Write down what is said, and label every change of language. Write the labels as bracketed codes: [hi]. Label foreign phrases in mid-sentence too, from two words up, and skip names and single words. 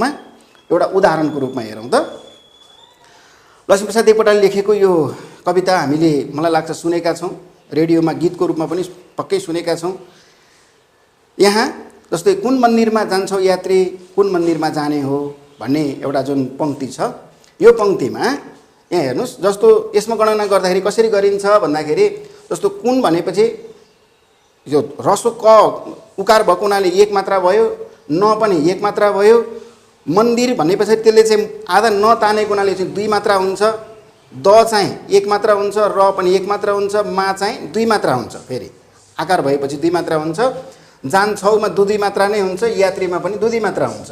[ne] एउटा उदाहरणको रूपमा हेरौँ त। लक्ष्मीप्रसाद देवकोटाले लेखेको यो कविता हामीले मलाई लाग्छ सुनेका छौं, रेडियोमा गीतको रूपमा पनि पक्कै सुनेका छौं। यहाँ जस्तै कुन मन्दिरमा जान्छौ यात्री, कुन मन्दिरमा जाने हो भन्ने एउटा जुन पंक्ति छ, यो पंक्तिमा यहाँ हेर्नुस्, जस्तो यसमा गणना गर्दाखेरि कसरी गरिन्छ भन्दाखेरि जस्तो कुन भनेपछि यो ह्रस्व क उकार भएको हुनाले 1 मात्रा भयो, न पनि 1 मात्रा भयो, मन्दिर भनेपछि त्यसले चाहिँ आधा नतानेको हुनाले चाहिँ 2 मात्रा हुन्छ, द चाहिँ 1 मात्रा हुन्छ, र पनि 1 मात्रा हुन्छ, मा चाहिँ 2 मात्रा हुन्छ। फेरि आकार भएपछि 2 मात्रा हुन्छ, जान्छौमा 2 मात्रा नै हुन्छ, यात्रीमा पनि 2 मात्रा हुन्छ।